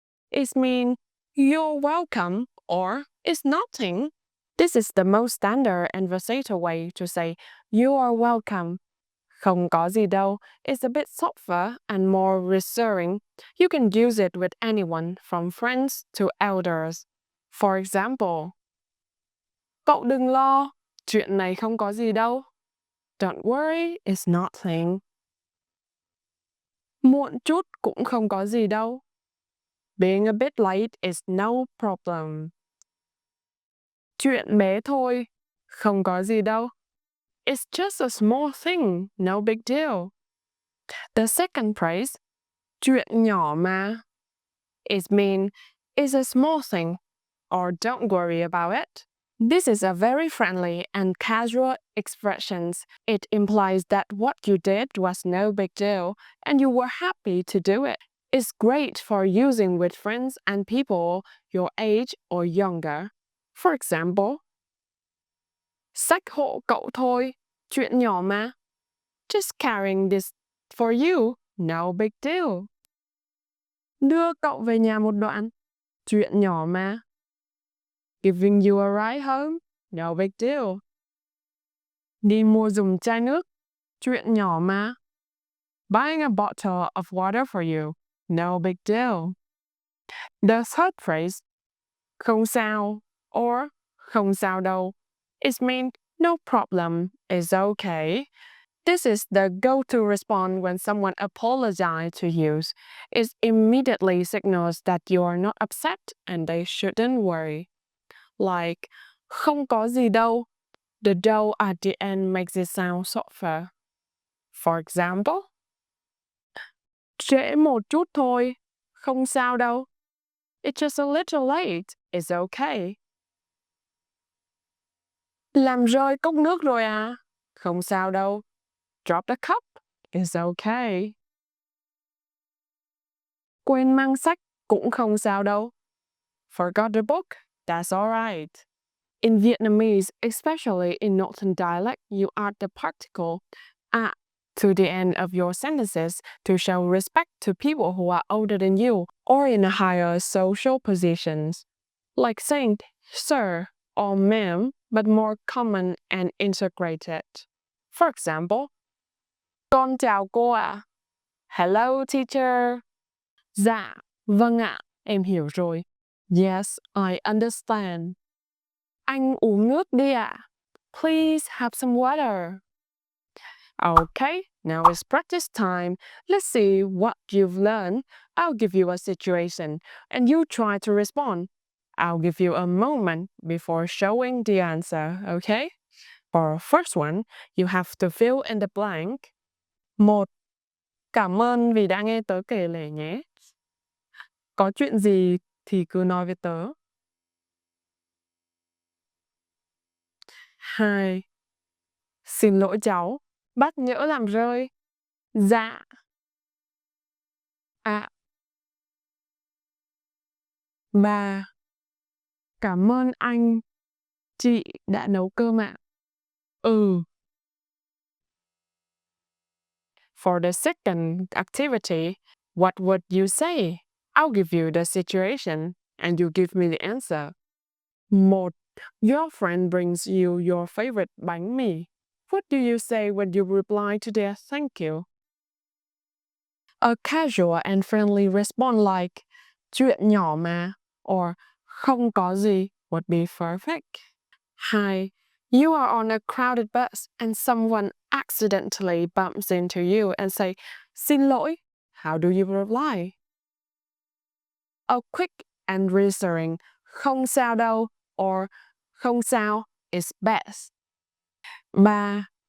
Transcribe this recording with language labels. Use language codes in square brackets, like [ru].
[en] It means you're welcome or it's nothing. This is the most standard and versatile way to say you are welcome. [vi] Không có gì đâu [en] is a bit softer and more reassuring. You can use it with anyone from friends to elders. For example, [vi] cậu đừng lo, chuyện này không có gì đâu. [en] Don't worry, it's nothing. [vi] Muộn chút cũng không có gì đâu. [en] Being a bit late is no problem. [vi] Chuyện bé thôi, không có gì đâu. [en] It's just a small thing, no big deal. The second phrase, [vi] chuyện nhỏ mà, [en] it means it's a small thing or don't worry about it. This is a very friendly and casual expression. It implies that what you did was no big deal and you were happy to do it. It's great for using with friends and people your age or younger. For example, [vi] xách hộ cậu thôi, chuyện nhỏ mà. [en] Just carrying this for you, no big deal. [vi] Đưa cậu về nhà một đoạn, chuyện nhỏ mà. [en] Giving you a ride home, no big deal. [vi] Đi mua dùng chai nước, chuyện nhỏ mà. [en] Buying a bottle of water for you, no big deal. The third phrase, [vi] không sao [en] or [vi] không sao đâu, [en] it means no problem, it's okay. This is the go-to response when someone apologizes to you. It immediately signals that you are not upset and they shouldn't worry. Like, [vi] không có gì đâu. [en] The đâu at the end makes it sound softer. For example, [vi] trễ một chút thôi, không sao đâu. [en] It's just a little late, it's okay. [vi] Làm rơi cốc nước rồi à? Không sao đâu. [en] Drop the cup, it's okay. [vi] Quên mang sách cũng không sao đâu. [en] Forgot the book, that's alright. In Vietnamese, especially in Northern dialect, you add the particle at to the end of your sentences to show respect to people who are older than you or in a higher social positions. Like saying sir or ma'am, but more common and integrated. For example, [vi] con chào cô ạ. [en] Hello teacher. [vi] Dạ, vâng ạ, em hiểu rồi. [en] Yes, I understand. [vi] Anh uống nước đi ạ. [en] Please have some water. Okay, now it's practice time. Let's see what you've learned. I'll give you a situation and you try to respond. I'll give you a moment before showing the answer, okay? For first one, you have to fill in the blank. 1. [vi] Cảm ơn vì đã nghe tớ kể lể nhé. Có chuyện gì thì cứ nói với tớ. 2. Xin lỗi cháu, bát nhỡ làm rơi. Dạ. À. 3. Cảm ơn anh, chị đã nấu cơm ạ. Ừ. [en] For the second activity, what would you say? I'll give you the situation and you give me the answer. 1. Your friend brings you your favorite bánh mì. What do you say when you reply to their thank you? A casual and friendly response like [vi] chuyện nhỏ mà [en] or [vi] không có gì [en] would be perfect. 2. You are on a crowded bus and someone accidentally bumps into you and say, [vi] xin lỗi. [en] How do you reply? A quick and reassuring [vi] không sao đâu [en] or [vi] không sao [en] is best. 3.